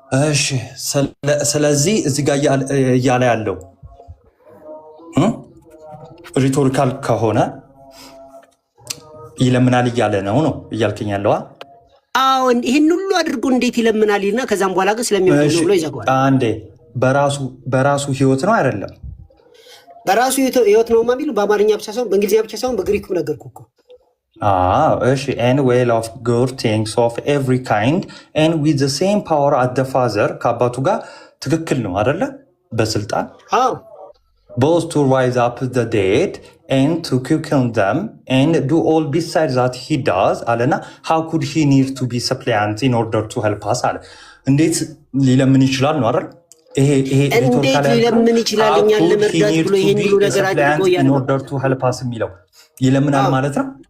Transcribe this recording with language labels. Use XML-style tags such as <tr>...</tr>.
<am>እሺ ስለዚህ እዚህ ጋር እያለ ያለው ሪቶሪካል ከሆነ ይለምናል እያለ ነው እያልከኝ ያለዋ? አዎ ይህን ሁሉ አድርጎ እንዴት ይለምናል እና ከዛም በኋላ ግን ስለሚሆን ብሎ ይዘጋዋል። አንዴ በራሱ ህይወት ነው አይደለም? በራሱ ህይወት ነው የሚሉ በአማርኛ ብቻ ሳይሆን በእንግሊዝኛ ብቻ ሳይሆን በግሪኩም ነገርኩህ እኮ።</am> <en>እሺ and well of good things of every kind and with the same power at the father</en> <am>ከአባቱ ጋር ትክክል ነው አይደለ?</am> <en>በስልጣን both to rise up the dead and to quicken them and do all besides that he does አለና how could he need to be suppliant in order to help us አለ።</en> <am>እንዴት ሊለምን ይችላል ነው አይደል? ይሄ እንዴት ሊለምን ይችላል እኛን ለመርዳት ብሎ ይሄን ሁሉ ነገር አድርጎ</am> <en>in order to help us</en> <am>የሚለው ይለምናል ማለት ነው?</am>